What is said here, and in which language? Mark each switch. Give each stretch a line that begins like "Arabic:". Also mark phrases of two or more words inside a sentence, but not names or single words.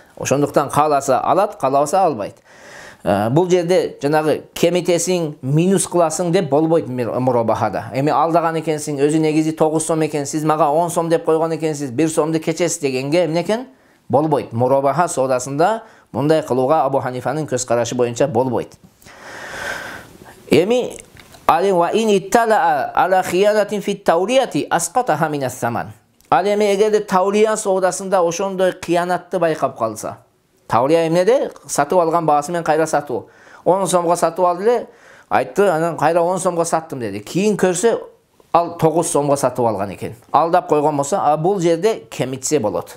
Kyrgyz: Ошондуктан кааласа алат, каалабаса албайт. Бұл жерде жанагы кемитесин минус кыласың деп болбойт мурабахада. Эми алдаган экенсиң, өзү негизи 9 сом экен, сиз мага 10 сом деп койгон экенсиз, 1 сомду кечесиз дегенге эмне экен? Болбойт. Мурабаха содасында мындай кылууга Абу Ханифанын көз карашы боюнча болбойт.
Arabic: Эми али وإن اطلع على خيانة في التولية أسقطها من الثمن.
Kyrgyz: Али эми эгерде таурия содасында ошондой кыянатты байкап калса, Таурия эмнеде? Сатып алган баасы менен кайра сатуу. 10 сомго сатып алды эле, айтты, анан кайра 10 сомго саттым деди. Кийин көрсө, ал 9 сомго сатып алган экен. Алдап койгон болсо, бул жерде кемитсе болот.